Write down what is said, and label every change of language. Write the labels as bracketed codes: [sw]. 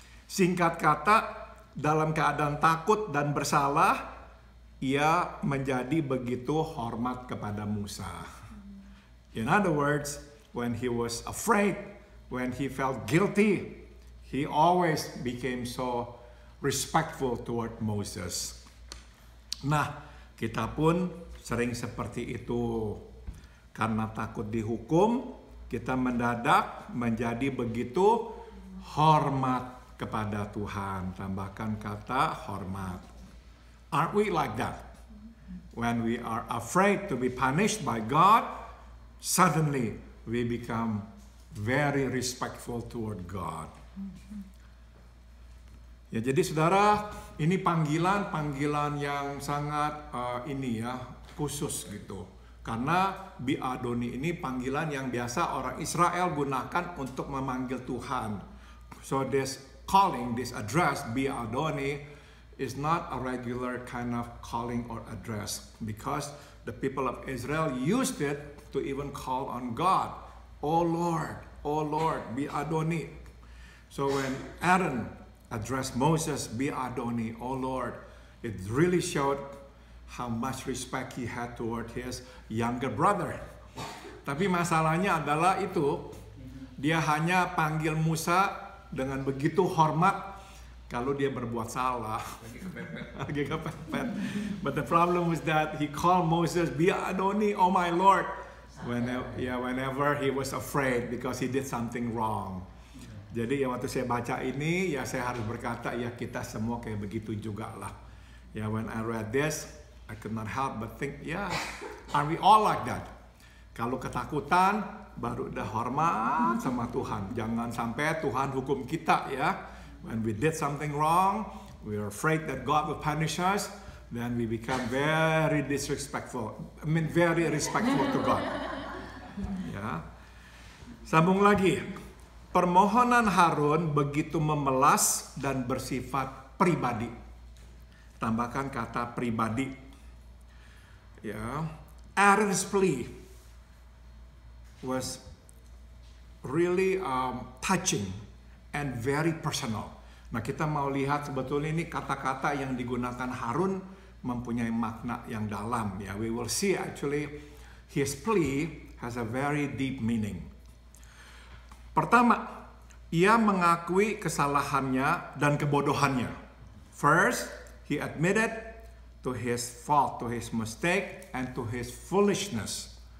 [id] Singkat kata, dalam keadaan takut dan bersalah, ia menjadi begitu hormat kepada Musa. [en] In other words, when he was afraid, when he felt guilty, he always became so respectful toward Moses. [id] Nah, kita pun sering seperti itu. Karena takut dihukum, kita mendadak menjadi begitu hormat kepada Tuhan. Tambahkan kata hormat. [en] Aren't we like that? When we are afraid to be punished by God, suddenly we become very respectful toward God. [id] Jadi saudara, ini panggilan yang sangat khusus gitu. Karena bi Adoni ini panggilan yang biasa orang Israel gunakan untuk memanggil Tuhan. [en] So this calling, this address, bi Adoni, is not a regular kind of calling or address. Because the people of Israel used it to even call on God. Oh Lord, bi Adoni. So when Aaron addressed Moses, bi Adoni, oh Lord, it really showed how much respect he had toward his younger brother. [id] Tapi masalahnya adalah itu, dia hanya panggil Musa dengan begitu hormat kalau dia berbuat salah. Lagi kepepet. [en] But the problem was that he called Moses, bi Adoni, oh my Lord, whenever he was afraid because he did something wrong. [id] Jadi ya waktu saya baca ini, ya saya harus berkata, ya kita semua kayak begitu juga lah. [en] Ya, when I read this, I could not help but think, yeah, are we all like that? [id] Kalau ketakutan, baru udah hormat sama Tuhan. Jangan sampai Tuhan hukum kita ya. [en] When we did something wrong, we are afraid that God will punish us, then we become very disrespectful. I mean, very respectful to God. [id] Ya. Sambung lagi. Permohonan Harun begitu memelas dan bersifat pribadi. Tambahkan kata pribadi. [en] Ya, Aaron's plea was really touching and very personal. [id] Nah, kita mau lihat sebetulnya ini kata-kata yang digunakan Harun mempunyai makna yang dalam. [en] Ya, we will see actually his plea has a very deep meaning. [id] Pertama, ia mengakui kesalahannya dan kebodohannya. [en] First, he admitted to his fault, to his mistake, and to his foolishness.